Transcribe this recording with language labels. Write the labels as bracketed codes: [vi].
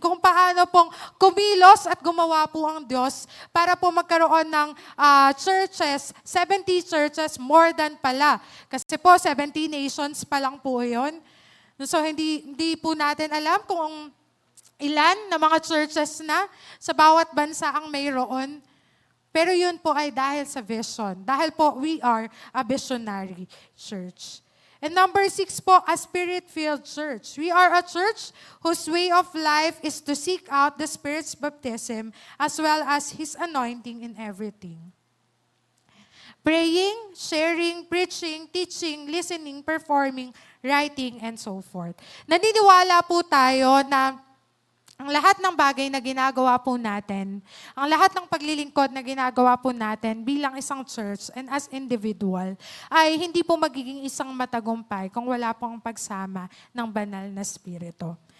[tl] Kung paano pong kumilos at gumawa po ang Diyos para po magkaroon ng churches, 70 churches, more than pala. Kasi po, 70 nations pa lang po yun. So, hindi po natin alam kung ilan na mga churches na sa bawat bansa ang mayroon. Pero yun po ay dahil sa vision. Dahil po, [en] we are a visionary church. And number 6 po, a spirit-filled church. We are a church whose way of life is to seek out the Spirit's baptism as well as His anointing in everything. Praying, sharing, preaching, teaching, listening, performing, writing, and so forth. [tl] Naniniwala po tayo na ang lahat ng bagay na ginagawa po natin, ang lahat ng paglilingkod na ginagawa po natin bilang isang church [en] and as individual, [tl] ay hindi po magiging isang matagumpay kung wala pong pagsama ng banal na Espiritu.